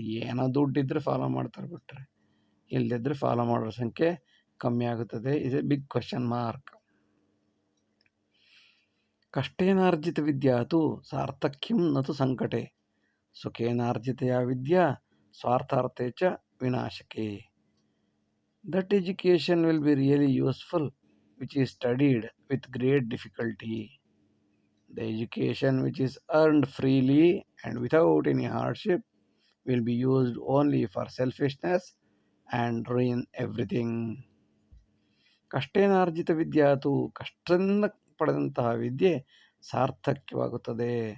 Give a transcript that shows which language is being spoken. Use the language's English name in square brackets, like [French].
[Kannada] ಏನೋ ದುಡ್ಡಿದ್ರೆ ಫಾಲೋ ಮಾಡ್ತಾರೆ ಬಿಟ್ಟರೆ ಇಲ್ಲದಿದ್ದರೆ ಫಾಲೋ ಮಾಡೋರ ಸಂಖ್ಯೆ ಕಮ್ಮಿ ಆಗುತ್ತದೆ. [English] Is a big question mark. [Sanskrit] ಕಷ್ಟೇನಾರ್ಜಿತ ವಿದ್ಯಾತು ಸಾರ್ಥಕ್ಯಂ ನತು ಸಂಕಟೆ, ಸುಖೇನಾರ್ಜಿತಯಾ ವಿದ್ಯಾ ಸ್ವಾರ್ಥಾರ್ಥೇ ಚ ವಿನಾಶಕೆ. [English] That education will be really useful which is studied with great difficulty. The education which is earned freely and without any hardship will be used only for selfishness and ruin everything. [Sanskrit] ಕಷ್ಟೇನಾರ್ಜಿತ ವಿದ್ಯಾತು, [Kannada] ಕಷ್ಟದಿಂದ ಪಡೆದಂತಹ ವಿದ್ಯೆ ಸಾರ್ಥಕವಾಗುತ್ತದೆ.